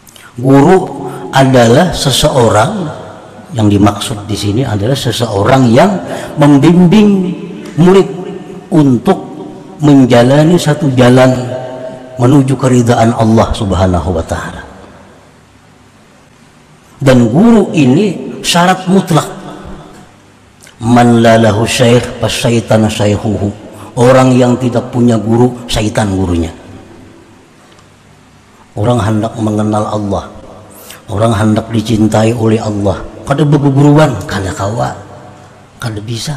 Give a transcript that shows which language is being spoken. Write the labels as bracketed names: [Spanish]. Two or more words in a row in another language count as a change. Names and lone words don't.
[Indonesian] Guru adalah seseorang, yang dimaksud di sini adalah seseorang yang membimbing murid untuk menjalani satu jalan menuju keridhaan Allah [Arabic] سبحانه وتعالى. [Indonesian] Dan guru ini syarat mutlak. [Arabic] من لا له شيخ فالشيطان شيخه. [Indonesian] Orang yang tidak punya guru, syaitan gurunya. Orang hendak mengenal Allah, orang hendak dicintai oleh Allah, [Banjar] kada berguruan, kada kawa, kada bisa.